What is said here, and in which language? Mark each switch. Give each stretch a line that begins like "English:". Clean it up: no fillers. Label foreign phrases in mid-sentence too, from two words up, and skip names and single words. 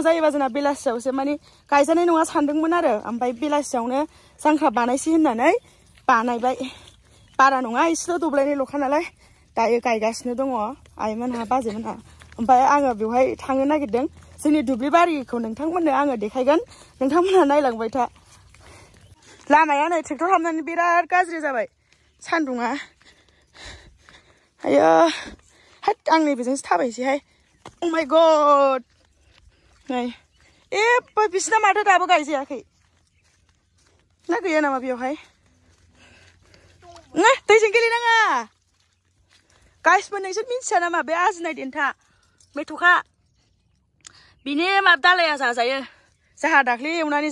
Bodo: जायोबा जोंना बेलासियावसो माने गायजानाय नङा सानदोंमोन आरो ओमफ्राय बेलासियावनो जांख्रा बानायसै होननानै बानायबाय बारा नङा एसेल' दब्लायनैल'खा नालाय दायो गायगासिनो दङ आइमोनहा बाजैमोनहा ओमफ्राय आङो बेवहाय थांनो नागिरदों जोंनि दुब्लि बारिखौ नोंथांमोननो आङो देखायगोन नोंथांमोनहा नायलांबाय था लामाया नै ट्रेक्टर हाबनानै बिराद गाज्रि जाबाय सान्दुङा आयो हाट आं नैबेजोंसो थाबायसैहाय
English: Oh my god
Bodo: नै बिसिना माथो दाबो गायजायाखै ना गैया नामा बेवहाय दैजों गेलेनाङा गाइसबो नोंसोर मिन्थिया नामा बे आजिनाय देन्था मेथ'खा बिनि दालाया जाजायो जाहा दाख्लै एवनानै